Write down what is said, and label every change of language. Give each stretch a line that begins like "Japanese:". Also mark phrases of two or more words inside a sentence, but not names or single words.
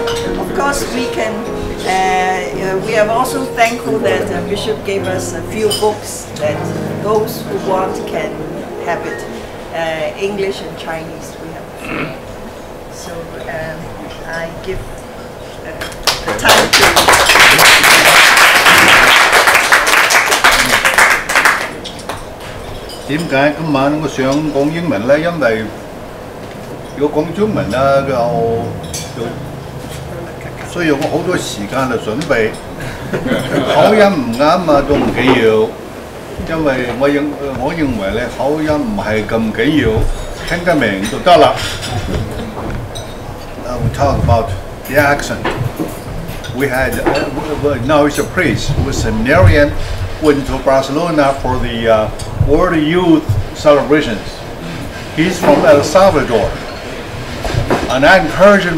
English: Of course, we are also thankful that Bishop gave us a few books that those who want can have it. English and Chinese we have a few. So I give the time to.
Cantonese: 點解今晚我想講英文咧？因為如果講中文咧，需要我好多時間去準備。口音唔啱啊，都唔緊要，因為我認為咧口音唔係咁緊要，聽得明就得啦。
English: We talk about the accent. We had now he's a priest, he was a seminarian, went to Barcelona for the World Youth celebrations. He's from El Salvador, and I encouraged him.